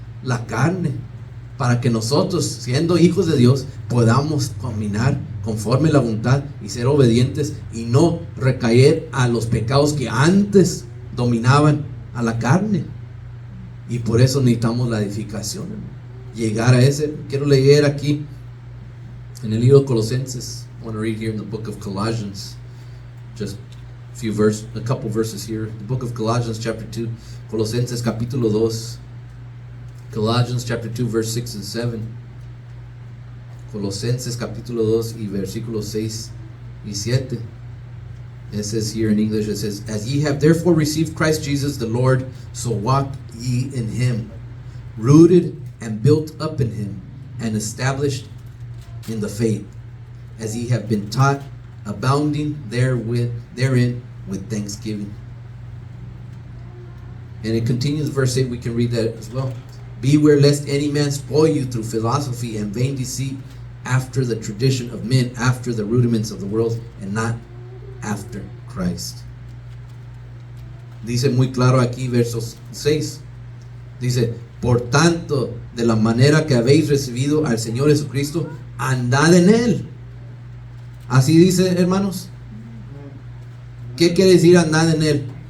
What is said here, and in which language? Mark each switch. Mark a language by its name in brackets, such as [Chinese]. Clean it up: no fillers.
[Spanish] la carne, para que nosotros, siendo hijos de Dios, podamos caminar conforme a la voluntad y ser obedientes y no recaer a los pecados que antes dominaban a la carne. Y por eso necesitamos la edificación, llegar a ese. Quiero leer aquí en el libro de Colosenses. [English] I want to read here in the book of Colossians, just a couple verses here. The book of Colossians chapter 2, [Spanish] Colosenses capítulo 2, [English] Colossians chapter 2 verse 6 and 7. [Spanish] Colosenses capítulo 2 y versículos 6 y 7. [English] It says here in English, it says, as ye have therefore received Christ Jesus the Lord, so walk ye in him, rooted and built up in him, and established in the faith, as ye have been taught, abounding therein with thanksgiving. And it continues, verse 8, we can read that as well. Beware lest any man spoil you through philosophy and vain deceit, after the tradition of men, after the rudiments of the world, and not after Christ. [Spanish] Dice muy claro aquí, versos 6. Dice, por tanto, de la manera que habéis recibido al Señor Jesucristo, andad en Él. Así dice, hermanos. ¿Qué quiere decir andar en Él?